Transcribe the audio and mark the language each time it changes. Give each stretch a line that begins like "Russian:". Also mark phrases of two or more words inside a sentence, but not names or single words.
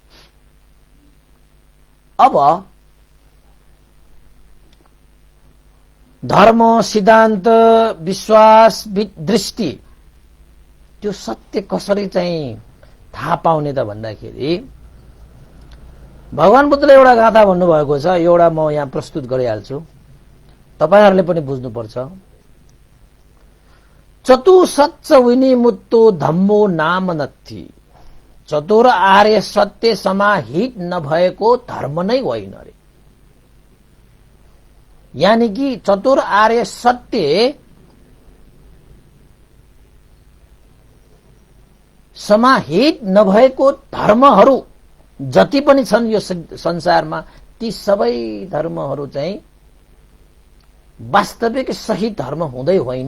Nepali: अब धर्म, सिद्धान्त, विश्वास, दृष्टि त्यो सत्य कसरी चाहिँ थाहा पाउने त भन्दाखेरि भगवान बुद्धले एउटा गाथा भन्नुभएको छ, एउटा म यहाँ प्रस्तुत गरिहाल्छु, तपाईहरूले पनि बुझ्नुपर्छ।
Pali: चतु सच्च विनिमुत्तो धम्मो नाम नत्थि।
Nepali: चतुर आर्य सत्य समाहित नभएको धर्म नै होइन रे। यानी कि चतुर आर्य सत्य समाहित नभएको धर्महरू जति पनि छन् यो संसारमा, ती सबै धर्महरू चाहिँ वास्तविक सही धर्म हुँदै होइन।